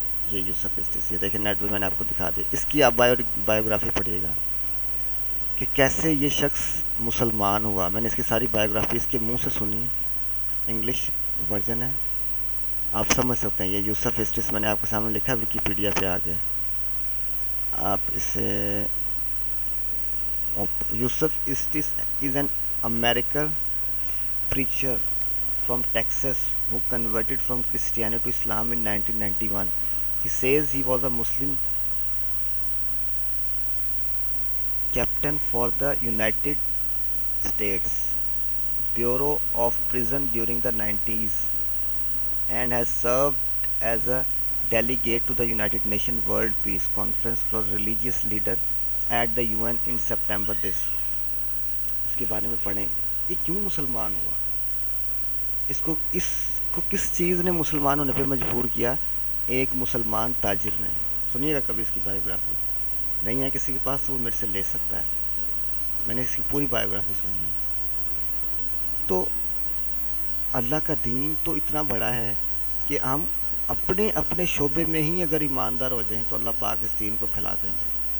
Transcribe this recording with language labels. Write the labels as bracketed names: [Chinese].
[Urdu] یہ یوسف اسٹس، یہ دیکھیں نیٹ پہ میں نے آپ کو دکھا دیا. اس کی آپ بایوگرافی پڑھیے گا کہ کیسے یہ شخص مسلمان ہوا. میں نے اس کی ساری بایوگرافی اس کے منہ سے سنی ہے، انگلش ورژن ہے، آپ سمجھ سکتے ہیں. یہ یوسف اسٹس میں نے آپ کے سامنے لکھا، ویکیپیڈیا پہ آ گیا. [English] آپ اسے، Yusuf Estes is an American preacher from Texas who converted from Christianity to Islam in 1991. He says he was a Muslim captain for the United States Bureau of Prison during the 90s and has served as a delegate to the United Nations World Peace Conference for religious leader at the UN in September this. [Urdu] اس کے بارے میں پڑھیں، یہ کیوں مسلمان ہوا، اس کو کس چیز نے مسلمان ہونے پہ مجبور کیا. ایک مسلمان تاجر نے. سنیے گا کبھی اس کی بایوگرافی، نہیں ہے کسی کے پاس تو وہ میرے سے لے سکتا ہے. میں نے اس کی پوری بایوگرافی سنی ہے. تو اللہ کا دین تو اتنا بڑا ہے کہ ہم اپنے اپنے شعبے میں ہی اگر ایماندار ہو جائیں تو اللہ پاک اس دین کو پھیلا دیں گے.